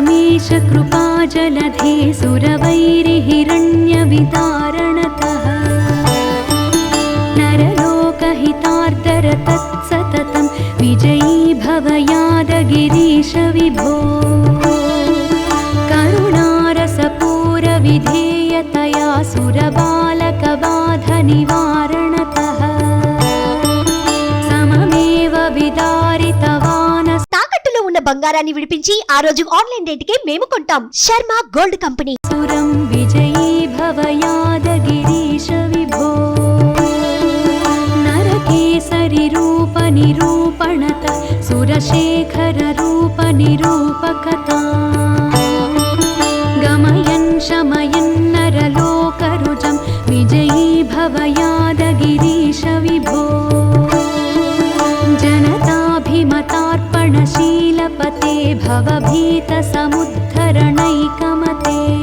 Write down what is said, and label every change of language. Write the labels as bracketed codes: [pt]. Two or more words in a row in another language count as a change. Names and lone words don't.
[sa] रमेश कृपाजलधे सुरवैरिहिरण्यवितारणतः नरलोकहितार्दर तत्सततं विजयी भव यादगिरीश विभो करुणारसपूरविधेयतया सुरबालकबाधनिवारणतः सममेव विदारितवान् [te] తాకట్టులో ఉన్న బంగారాన్ని విడిపించి ఆ రోజు ఆన్లైన్ రేటుకే మేము కొంటాం. శర్మ గోల్డ్ కంపెనీ. [sa] सुरं विजयी भव यादगिरीश विभो नरकेसरि रूप निरूपणत सुरशेखर रूप निरूपकता गमयन् शमयन् नरलोकरुजं विजयी भव यादगिरीश विभो जनताभिमतार्पणशीलपते भवभीतसमुद्धरणैकमते